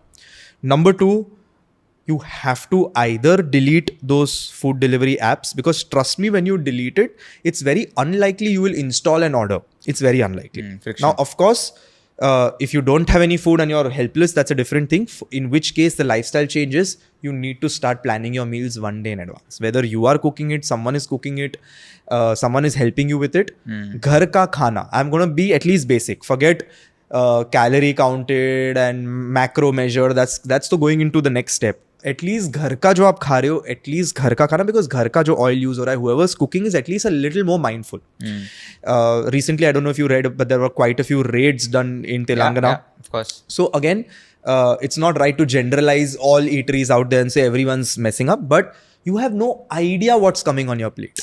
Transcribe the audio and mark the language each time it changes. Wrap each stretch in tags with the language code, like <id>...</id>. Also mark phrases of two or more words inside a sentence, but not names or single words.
<en>Number two, you have to either delete those food delivery apps, because trust me, when you delete it, it's very unlikely you will install an order. It's very unlikely. Now, of course, if you don't have any food and you're helpless, that's a different thing. In which case, the lifestyle changes. You need to start planning your meals one day in advance. Whether you are cooking it, someone is cooking it, someone is helping you with it.</en> <hi>Ghar ka khana.</hi> <en>I'm going to be at least basic. Forget calorie counted and macro measure. That's to going into the next step.</en> <hi>एटलीस्ट घर का जो आप खा रहे हो, एटलीस्ट घर का खाना, बिकॉज घर का जो</hi> <en>oil use</en> <hi>हो रहा है,</hi> <en>whoever's cooking is at least a little more mindful. Recently, I don't know if you read, but there were quite a few raids done in Telangana. Yeah, of course. So again, it's not right to generalize all eateries out there and say everyone's messing up, but you have no idea what's coming on your plate.</en>